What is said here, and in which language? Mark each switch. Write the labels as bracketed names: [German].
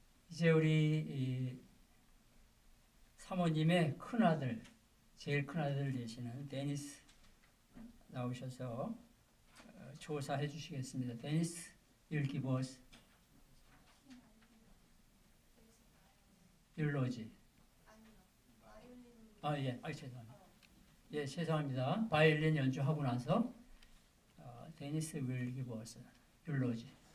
[Korean] 이제 우리 이 사모님의 큰아들, 제일 큰아들 되시는 데니스 나오셔서 조사해 주시겠습니다. [English] 데니스, you'll give us eulogy. [Korean] 예, 죄송합니다. 예, 죄송합니다. 바이올린 연주하고 나서 [English] 데니스 will give us eulogy.